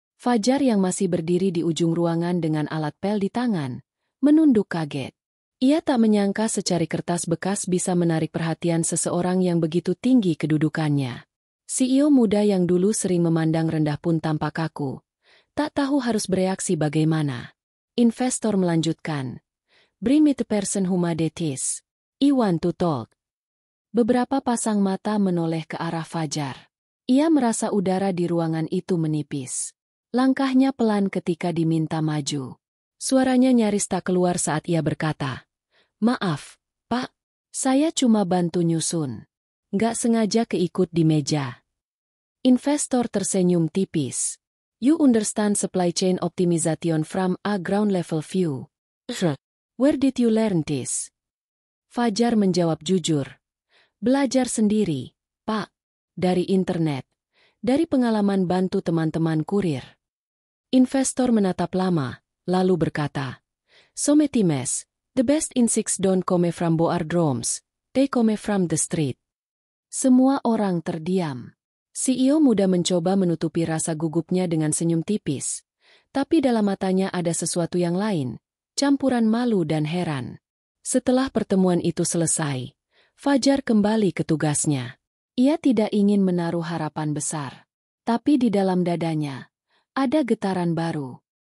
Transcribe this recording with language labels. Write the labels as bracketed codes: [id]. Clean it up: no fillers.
[id] Fajar yang masih berdiri di ujung ruangan dengan alat pel di tangan, menunduk kaget. Ia tak menyangka secari kertas bekas bisa menarik perhatian seseorang yang begitu tinggi kedudukannya. CEO muda yang dulu sering memandang rendah pun tampak kaku. Tak tahu harus bereaksi bagaimana. Investor melanjutkan. [en] "Bring me the person who made this. I want to talk." [id] Beberapa pasang mata menoleh ke arah Fajar. Ia merasa udara di ruangan itu menipis. Langkahnya pelan ketika diminta maju. Suaranya nyaris tak keluar saat ia berkata, "Maaf, Pak. Saya cuma bantu nyusun. Nggak sengaja keikut di meja." Investor tersenyum tipis. [en] "You understand supply chain optimization from a ground level view. Where did you learn this?" [id] Fajar menjawab jujur. "Belajar sendiri, Pak. Dari internet. Dari pengalaman bantu teman-teman kurir." Investor menatap lama, lalu berkata, [en] "Sometimes, the best insights don't come from boardrooms, they come from the street." [id] Semua orang terdiam. CEO muda mencoba menutupi rasa gugupnya dengan senyum tipis, tapi dalam matanya ada sesuatu yang lain. Campuran malu dan heran. Setelah pertemuan itu selesai, Fajar kembali ke tugasnya. Ia tidak ingin menaruh harapan besar. Tapi di dalam dadanya, ada getaran baru.